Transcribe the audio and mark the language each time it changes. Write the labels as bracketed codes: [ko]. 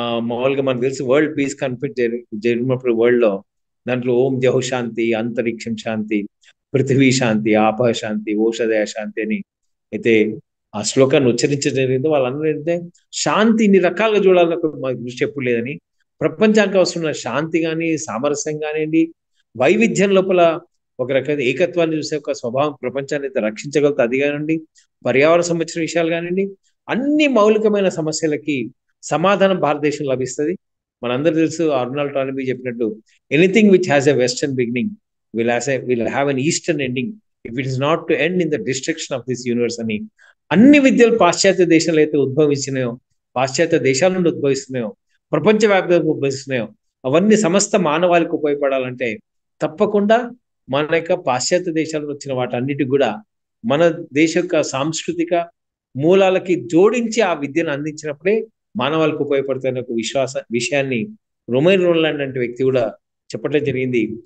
[te] మామూలుగా మనకు తెలుసు వరల్డ్ పీస్ కాన్ఫరెన్స్ జరిగినప్పుడు వరల్డ్ లో దాంట్లో ఓం జహు శాంతి, అంతరిక్షం శాంతి, పృథివీ శాంతి, ఆపహ శాంతి, ఓషధయ శాంతి అని అయితే ఆ శ్లోకాన్ని ఉచ్చరించడం జరిగిందో, వాళ్ళందరూ ఏంటంటే శాంతి ఇన్ని రకాలుగా చూడాలని మాకు దృష్టి ఎప్పుడు లేదని, ప్రపంచానికి అవసరమైన శాంతి కానీ, సామరస్యం కానివ్వండి, వైవిధ్యం లోపల ఒక రకమైన ఏకత్వాన్ని చూసే ఒక స్వభావం ప్రపంచాన్ని అయితే రక్షించగలుగుతుంది. అది కానివ్వండి, పర్యావరణ సంబంధించిన విషయాలు కానివ్వండి, అన్ని మౌలికమైన సమస్యలకి సమాధానం భారతదేశం లభిస్తుంది. మనందరూ తెలుసు, అర్నాల్డ్ టాలెబీ చెప్పినట్టు, [en] anything which has a western beginning will have an eastern ending if it is not to end in the destruction of this universe [te] అని. అన్ని విద్యలు పాశ్చాత్య దేశాలు అయితే ఉద్భవించినాయో, పాశ్చాత్య దేశాల నుండి ఉద్భవిస్తున్నాయో, ప్రపంచవ్యాప్తంగా ఉద్భవిస్తున్నాయో, అవన్నీ సమస్త మానవాళికి ఉపయోగపడాలంటే తప్పకుండా మన యొక్క పాశ్చాత్య దేశాల్లో వచ్చిన వాటన్నిటికి కూడా మన దేశ యొక్క సాంస్కృతిక మూలాలకి జోడించి ఆ విద్యను అందించినప్పుడే మానవాళికి ఉపయోగపడుతున్న ఒక విషయాన్ని రొమైన్ రోలాండ్ అంటే వ్యక్తి కూడా చెప్పడం జరిగింది.